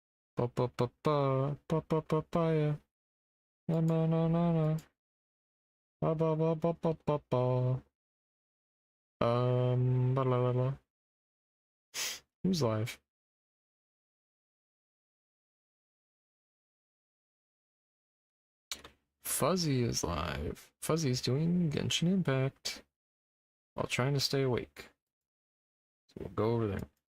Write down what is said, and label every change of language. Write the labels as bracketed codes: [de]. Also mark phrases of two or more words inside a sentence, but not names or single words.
[en] Ba ba ba ba ba ba ba ba yeah. Na na na na na. Ba ba ba ba ba ba ba. Ba la la la. Who's live? Fuzzy is live. Fuzzy's doing Genshin Impact while trying to stay awake. So we'll go over there.